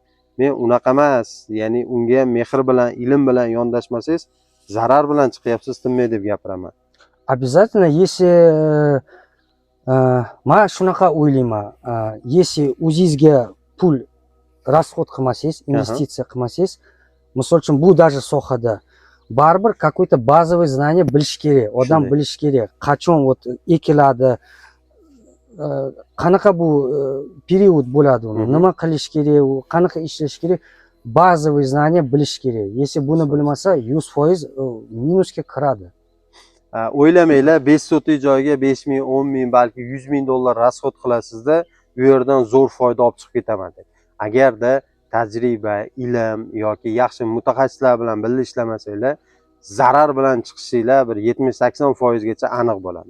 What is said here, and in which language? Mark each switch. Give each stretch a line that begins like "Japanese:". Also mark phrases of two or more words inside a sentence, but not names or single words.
Uzbek: Men unaqa emas, ya'ni unga mehr bilan, ilm bilan yondashmasangiz zarar bilan chiqyapsiz, tinmay deb gapiraman.
Russian: Обязательно, если
Uzbek: men shunaqa o'ylayman, если o'zingizga pul расход qilmasangiz, investitsiya qilmasangiz, misol uchun bu даже sohada baribir
Russian: какой-то базовый знание
Uzbek: bilish kerak, odam bilish kerak, qachon ekiladi, qanaqa bu period bo'ladi uni, nima qilish kerak, u qanaqa ishlash kerak,
Russian: базовый знание
Uzbek: bilish kerak. Если buni bilmasa, 100% minusga kiradi. O'ylamanglar, 5 sotik joyga 5 ming, 10 ming, balki 100 ming dollar расход qilasizda, u yerdan zo'r foyda olib chiqib ketaman deb. Agarda tajriba, ilm yoki yaxshi mutaxassislar bilan birga ishlamasanglar, zarar bilan chiqishinglar bir 70-80% gacha aniq bo'ladi.